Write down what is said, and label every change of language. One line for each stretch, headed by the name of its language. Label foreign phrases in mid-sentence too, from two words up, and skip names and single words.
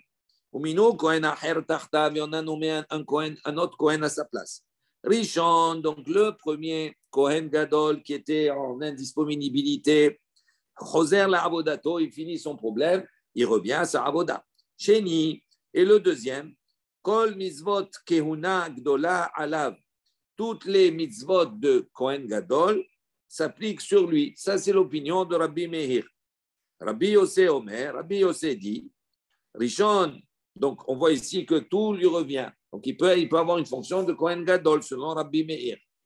Hebrew: ומינו כהן אחר תחתיו,
French: et on a nommé un autre Kohen à sa place. Rishon, donc le premier Kohen Gadol qui était en indisponibilité,
Hebrew: חוזר לעבודתו,
French: il finit son problème, il revient à sa Avoda. Sheni, et le deuxième,
Hebrew: כל מצוות כהונה גדולה עליו.
French: Toutes les mitzvot de Kohen Gadol s'appliquent sur lui. Ça, c'est l'opinion de Rabbi Meir. Rabbi Yossé Omer, Rabbi Yossé dit, Rishon, donc on voit ici que tout lui revient. Donc il peut avoir une fonction de Kohen Gadol selon Rabbi Meir.